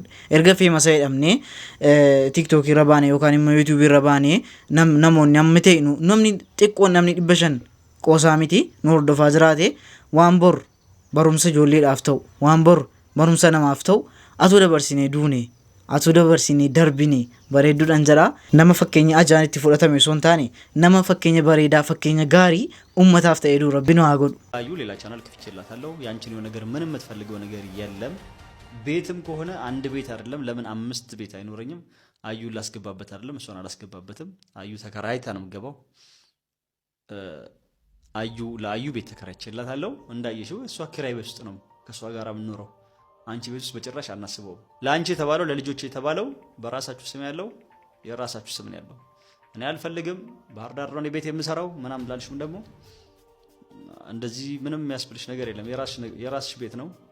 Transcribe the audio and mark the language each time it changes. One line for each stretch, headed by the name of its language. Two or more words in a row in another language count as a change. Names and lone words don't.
Oromo: Erga feemasa jedhamnee TikTok irra baanee yookaan immoo YouTube irra baanee namoonni amma ta'e namni xiqqoon namni 500 qoosaa miti nu hordofaa jiraate waan bor barumsa ijoolleedhaaf ta'u waan bor barumsa namaaf ta'u atuu dabarsinee duune atuu dabarsinee darbine bareedduudhaan jira nama fakkeenya ajaan itti fudhatame osoo hin taane nama fakkeenya bareedaa fakkeenya gaarii ummataaf ta'ee dura rabbi nu haa godhu።
Amharic: አዩ ሌላ ቻናል ከፍቼላታለሁ። ያንቺን የሆነ ነገር ምንም የምትፈልገው ነገር የለም። ቤትም ከሆነ አንድ ቤት አይደለም ለምን 5 ቤት አይኖረኝም? አዩ ላስገባበት አይደለም እሷን አላስገባበትም። አዩ ተከራይታ ነው የምገባው። አዩ ለአዩ ቤት ተከራይቼላታለሁ። እንዳየሽው እሷ ኪራይ ቤት ውስጥ ነው ከሷ ጋር የምንኖረው። አንቺ ቤት ውስጥ በጭራሽ አናስበው። ለአንቺ የተባለው ለልጆች የተባለው በራሳችሁ ስም ያለው የራሳችሁ ስም ነው ያለው። እኔ አልፈልግም ባህር ዳር ነው ቤት የምሰራው ምናምን ላልሽም ደግሞ እንደዚህ ምንም የሚያስብልሽ ነገር የለም። የራስሽ ቤት ነው።